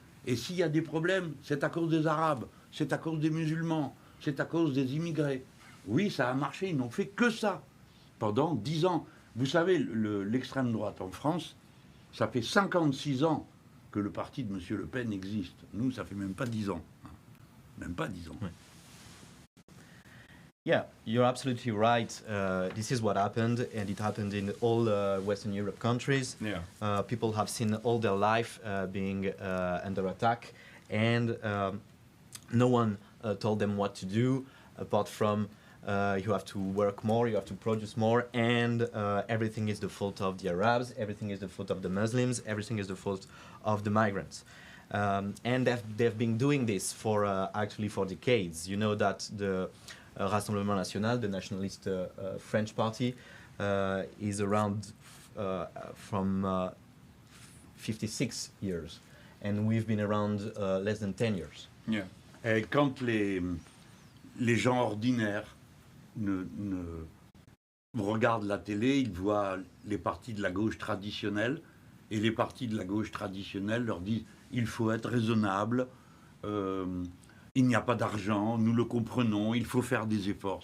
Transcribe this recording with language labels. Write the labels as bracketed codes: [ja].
[fr] Et s'il y a des problèmes, c'est à cause des Arabes, c'est à cause des musulmans, c'est à cause des immigrés. Oui, ça a marché, ils n'ont fait que ça pendant 10 ans. Vous savez, l'extrême droite en France, ça fait 56 ans que le parti de M. Le Pen existe. Nous, ça fait même pas 10 ans. Même pas 10 ans. Ouais. [en] Yeah, you're absolutely right. This is what happened, and it happened in all Western Europe countries. Yeah. People have seen all their life being under attack, and no one told them what to do, apart from you have to work more, you have to produce more, and everything is the fault of the Arabs, everything is the fault of the Muslims, everything is the fault of the migrants. And they've been doing this for actually for decades. You know that the Rassemblement National, the nationalist French party, is around from 56 years, and we've been around less than 10 years. Yeah. [fr] Et quand les gens ordinaires ne regardent la télé, ils voient les partis de la gauche traditionnelle, et les partis de la gauche traditionnelle leur disent il faut être raisonnable, il n'y a pas d'argent, nous le comprenons, il faut faire des efforts.